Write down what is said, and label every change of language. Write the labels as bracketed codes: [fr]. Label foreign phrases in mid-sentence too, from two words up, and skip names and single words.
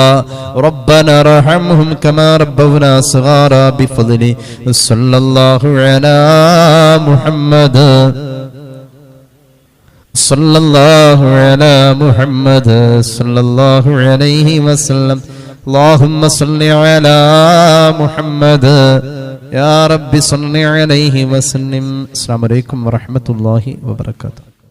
[ar] ربنا ارحمهم كما ربونا صغارا بفضل صلى الله على محمد صلى الله على محمد صلى الله عليه وسلم. اللهم صل على محمد يا رب صل عليه وسلم. السلام عليكم ورحمة الله وبركاته.